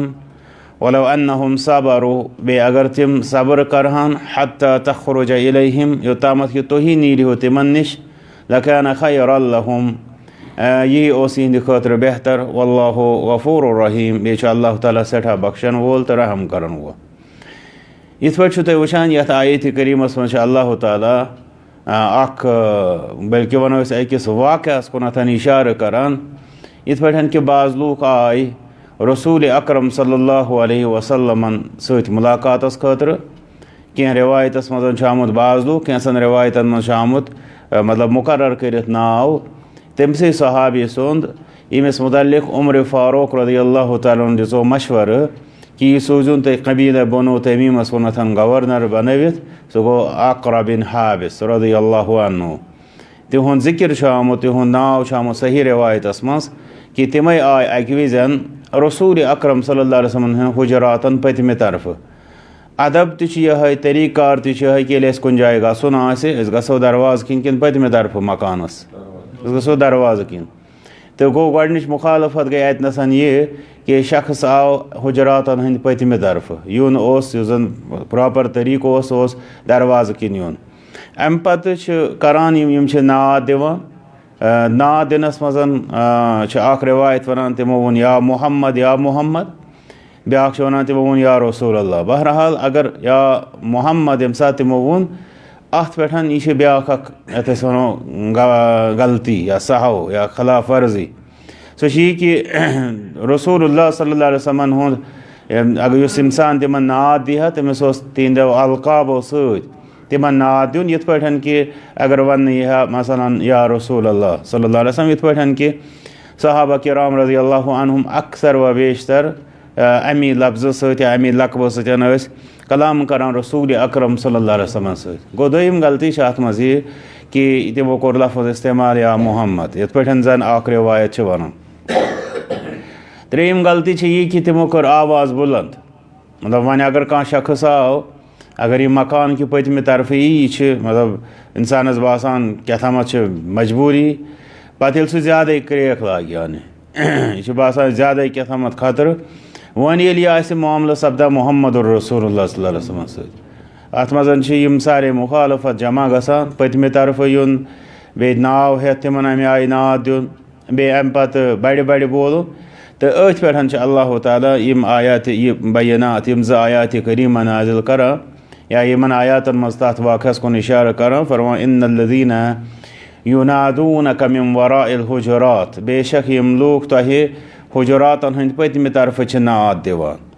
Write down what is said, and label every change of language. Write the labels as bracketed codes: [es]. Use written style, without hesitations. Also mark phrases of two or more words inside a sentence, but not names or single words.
[ar] ولو أنهم صبروا [ks] बे अगर तिम सब्र करहान [ar] حتى تخرج إليهم [ks] योतामत कि तुही नीर हो तिमन निश [ar] لكان خيرا لهم [ks] यही ओस इहंद खतर बेहतर। [ar] والله غفور رحيم [ks] बेच अल्लाह ताला सठा बख्शन वोल तो रहम करन वो। इथ पे तुम वुचान यथ आयत करीमस मज अल्लाह ताला बल्कि वनो अकिस वाक़यास कुनथन इशार करान इथ पे कि बाज़ लूक आय रसूल अकरम [ar] صلى الله عليه وسلم [ks] सत मुलाकातस खतर क्या रिवायतस मज आमुत बाज़ लूक कैसन रिवायतन मज आमुत मतलब मुकर्रर करित नाव तमसे सहाबी सुंद इमिस मुतल्लिक़ उमर फ़ारूक [ar] رضي الله تعالى عنه [ks] दिसो मशवर कि यह सोजून तो कबीला बनो तमीमस वनथन गवर्नर बनवित सह गो अक़रा बिन हाबिस [ar] رضي الله عنه. [ks] तिहुंद जिक्र आमुत तिहुंद नाव आमुत सही रिवायतस मज कि तमें आय अकि विज़न रसूल अकरम [ar] صلى الله عليه وسلم [ks] हुजुरातन पतमे तरफ अदब तह तरीक़ार तह कि कुन जाए गसन गो दरवाज़ किन पतमे तरफ मकानस गो दरवाज़ किन। तो गो गच मुखालफत गई अतनसन ये कि शख्स आव हुजरातन हंद पतमे तरफ यून जन प्रॉपर तरीक़ दरवाज़ किन यून। अम पत करान नाद दिवान नाद दिनस मज रिवायत वन तमो वोन [ar] يا محمد [ks] بیٛاکھ چھِ وَنان تِمو ووٚن [ar] یا رسول اللہ. [ks] بہرحال اگر [ar] یا محمد [ks] ییٚمہِ ساتہٕ تِمو ووٚن اَتھ پٮ۪ٹھ یہِ چھِ بیٛاکھ اَکھ یَتھ أسۍ وَنو غلطی یا سہو یا خلاف ورزی. سۄ چھِ یہِ کہِ [ar] رسول اللہ صلی اللہ علیہ [ks] وسلمن ہُنٛد اگر یُس اِنسان تِمن ناد دی ہا تٔمِس اوس تِہنٛدیو القابو سۭتۍ تِمن ناد دیُن یِتھ پٲٹھۍ کہِ اگر وَننہٕ یی ہا مثلاً [ar] یا رسول اللہ صلی اللہ علیہ وسلم [ks] یِتھ پٲٹھۍ کہِ صحابہ کرام [ar] رضی اللہ عنہم [ks] اکثر و بیشتر امی لفظہٕ سۭتۍ یا امی لقبہٕ سۭتۍ ٲسۍ کلام کران رسوٗلِ اکرم [ar] صلی اللہ علیہ [ks] وسلمن سۭتۍ. گوٚو دوٚیِم غلطی چھِ اَتھ منٛز یہِ کہِ تِمو کوٚر لفظ استعمال [ar] یا محمد [ks] یِتھ پٲٹھۍ زن اکھ رِوایت چھِ وَنان. ترٛیٚیِم غلطی چھِ یہِ کہِ تِمو کٔر آواز بُلنٛد. مطلب وۄنۍ اگر کانٛہہ شخص آو اگر یہِ مکان کہِ پٔتمہِ طرفہٕ یی یہِ چھِ مطلب اِنسانَس باسان کیٛاہ تھامَتھ چھِ مجبوٗری پَتہٕ ییٚلہِ سُہ زیادَے کرٛیک لاگہِ یعنی یہِ چھُ باسان زیادَے کیٛاہ تھامَتھ خطرٕ. وۄنۍ ییٚلہِ یہِ آسہِ معاملہٕ سپدان [ar] محمد رسول اللہ صلی اللہ علیہ وسلم [ks] سۭتۍ اَتھ منٛز چھِ یِم سارے مُخالفت جمع گژھان پٔتمہِ طرفہٕ یُن بیٚیہِ ناو ہٮ۪تھ تِمن اَمہِ آیہِ ناد دیُن بیٚیہِ اَمہِ پَتہٕ بَڑِ بَڑِ بولُن تہٕ أتھۍ پٮ۪ٹھ چھِ اللہ تعالیٰ یِم آیاتِ یہِ بیانات یِم زٕ آیاتِ کریٖمہ نازِل کران یا یِمن آیاتن منٛز تَتھ واقعس کُن اِشارٕ کران فرمان [ar] اِنَّ الَّذیٖنَ یُنادوٗنَکَ مِن وَرائِ الحُجُرات [ks] بے شک یِم لوٗکھ تۄہہِ حُجراتن ہٕنٛدۍ پٔتمہِ طرفہٕ چھِ ناد دِوان.